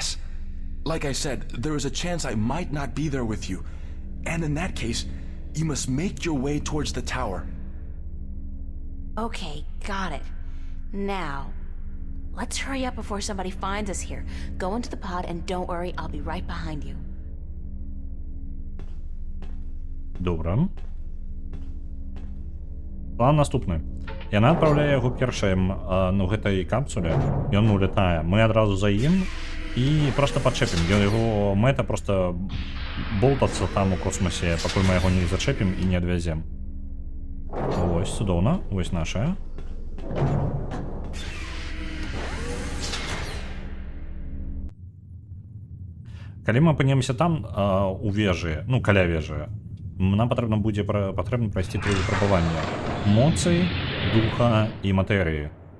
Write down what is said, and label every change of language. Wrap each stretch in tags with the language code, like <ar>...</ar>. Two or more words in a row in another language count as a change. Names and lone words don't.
<en>Like I said, there is a chance I might not be there with you. And in that case, you must make your way towards the tower. Okay, got it. Now, let's hurry up before somebody finds us here. Go into the pod and don't worry, I'll be right behind you.</en> <uk>Добре. План наступний.</uk> <be>Яна адпраўляе яго першым ну гэтай капсуле, ён улетае. Мы адразу за ім і проста падчэпім. Яго мэта проста болтацца там у космосе, пакуль мы яго не зачэпім і не адвязем. Вось, цудоўна, вось нашая. Калі мы апынемся там у вежы, ну каля вежы, нам патрэбна будзе прайсці 3 выпрабавання: моцы, духа і матэрыі.</be>